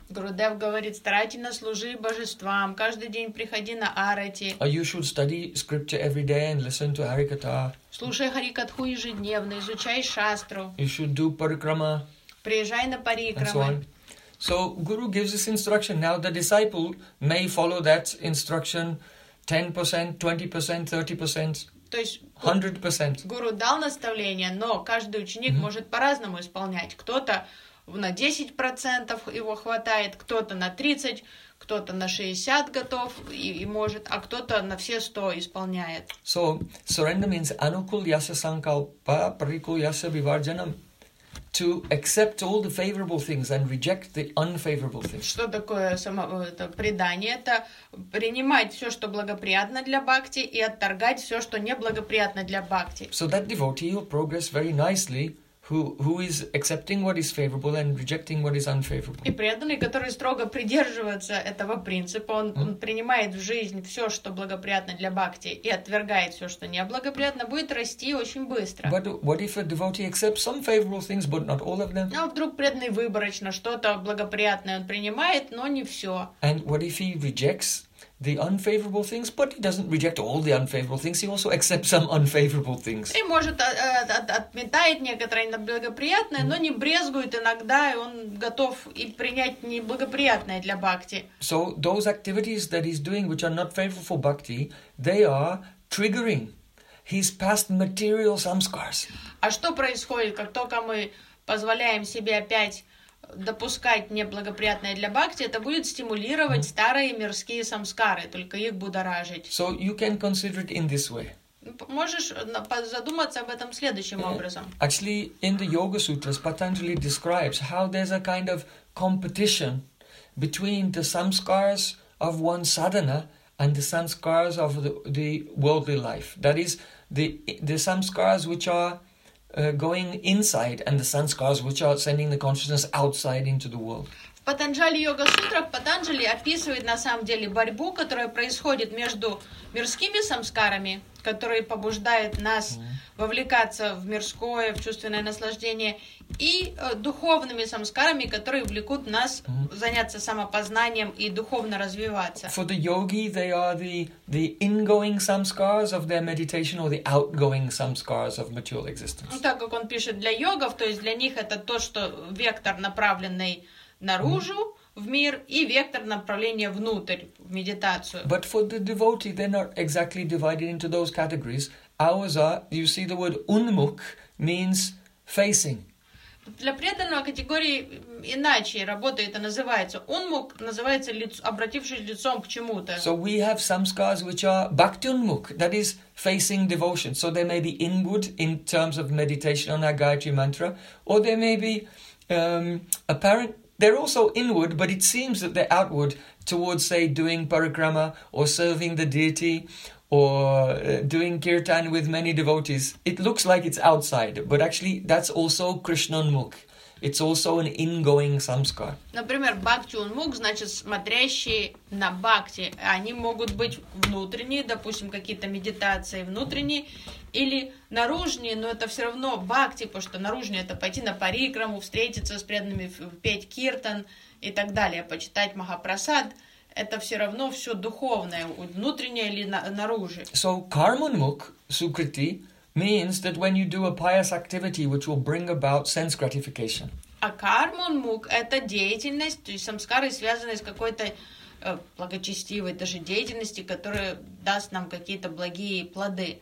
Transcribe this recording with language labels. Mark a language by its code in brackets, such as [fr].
[ru] Гурудев говорит, старательно служи божествам, каждый день приходи на арати. [en] You should study scripture every day and listen to Харикатха. [ru] Слушай Харикатху ежедневно, изучай шастру. [en] You should do парикрама. [ru] Приезжай на парикрамы. [en] And so on. So, Guru gives this instruction. Now, the disciple may follow that instruction 10%, 20%, 30%, 100%. [ru] Гуру дал наставление, но каждый ученик может по-разному исполнять. Кто-то на 10% его хватает, кто-то на 30%, кто-то на 60% готов и может, а кто-то на все 100% исполняет. [en] So, surrender means [sa] anukul yasa sankalpa parikul yasa vivarjanam. [en] To accept all the favorable things and reject the unfavorable things. [ru] Что такое это предание? Это принимать все, что благоприятно для бхакти, и отторгать все, что неблагоприятно для бхакти. [en] So that devotee will progress very nicely, who is accepting what is favorable and rejecting what is unfavorable. [ru] И преданный, который строго придерживается этого принципа, он принимает в жизнь все, что благоприятно для бхакти, и отвергает все, что неблагоприятно, будет расти очень быстро. [en] But what if a devotee accepts some favorable things, but not all of them? [ru] А вдруг преданный выборочно что-то благоприятное он принимает, но не все. [en] And what if he rejects the unfavorable things, but he doesn't reject all the unfavorable things. He also accepts some unfavorable things. [ru] И может отметает некоторые неблагоприятные, но не брезгует иногда, и он готов и принять неблагоприятное для бхакти. [en] So those activities that he's doing, which are not favorable for bhakti, they are triggering his past material samskars. [ru] А что происходит, как только мы позволяем себе опять допускать неблагоприятное для бхакти, это будет стимулировать старые мирские самскары, только их будоражить. [en] So you can consider it in this way. [ru] Можешь задуматься об этом следующим образом. [en] Actually, in the Yoga Sutras, Patanjali describes how there's a kind of competition between the samskars of one's sadhana and the samskars of the worldly life. That is, the samskars which are going inside and the sanskars which are sending the consciousness outside into the world. [ru] В Патанджали Йога Сутрах Патанджали описывает на самом деле борьбу, которая происходит между мирскими самскарами, которые побуждают нас вовлекаться в мирское, в чувственное наслаждение, и духовными самскарами, которые влекут нас заняться самопознанием и духовно развиваться. [en] For the yogi, they are the ingoing samskars of their meditation or the outgoing samskars of material existence. [ru] Ну, так как он пишет для йогов, то есть для них это то, что вектор, направленный наружу, в мир, и вектор направления внутрь, в медитацию. [en] But for the devotee, they're not exactly divided into those categories. Ours are, you see the word unmuk means facing. [ru] Для преданного категории иначе работает, это называется. Unmuk называется обратившись лицом к чему-то. [en] So we have samskars which are bhakti unmuk, that is facing devotion. So they may be inward in terms of meditation on that Gayatri Mantra, or they may be apparent. They're also inward, but it seems that they're outward towards, say, doing parikrama or serving the deity or doing kirtan with many devotees. It looks like it's outside, but actually that's also Krishnanmukh. It's also an ingoing samskar. [ru] Например, бхакти унмук значит смотрящий на бхакти. Они могут быть внутренние, допустим, какие-то медитации внутренние или наружные, но это все равно бхакти, потому что наружные это пойти на парикраму, встретиться с преданными, петь киртан и так далее, почитать махапрасад. Это все равно все духовное, внутреннее или наружное. [en] So кармунмук сукрити means that when you do a pious activity which will bring about sense gratification. [ru] А кармунмук это деятельность, то есть самскары, связанные с какой-то благочестивой даже деятельностью, которая даст нам какие-то благие плоды.